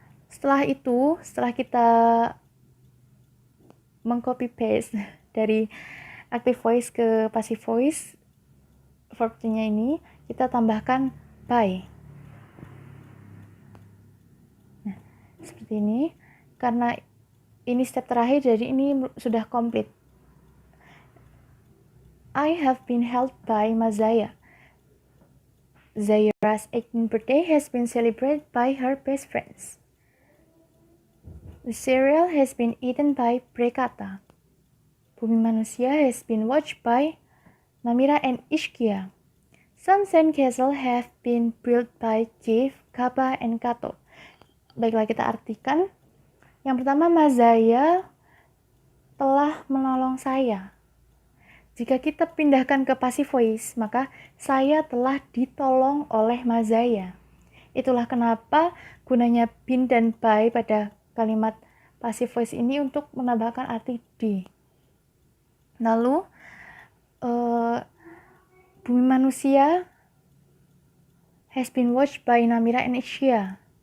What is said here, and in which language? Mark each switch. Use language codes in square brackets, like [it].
[id] Setelah itu, setelah kita mengcopy paste dari active voice ke passive voice verb 3-nya ini, kita tambahkan by. Nah, seperti ini. Karena ini step terakhir, jadi ini sudah komplit. [en] I have been helped by Mazaya. Zaira's 18th birthday has been celebrated by her best friends. The cereal has been eaten by Prekata. Bumi manusia has been watched by Namira and Ishkia. Some sandcastles have been built by Kif, Kaba, and Kato. [id] Baiklah, kita artikan. Yang pertama, Mazaya telah menolong saya. Jika kita pindahkan ke passive voice, maka saya telah ditolong oleh Mazaya. Itulah kenapa gunanya been dan by pada kalimat passive voice ini untuk menambahkan arti di. Lalu, [en] bumi manusia has been watched by Namira and Ishkia.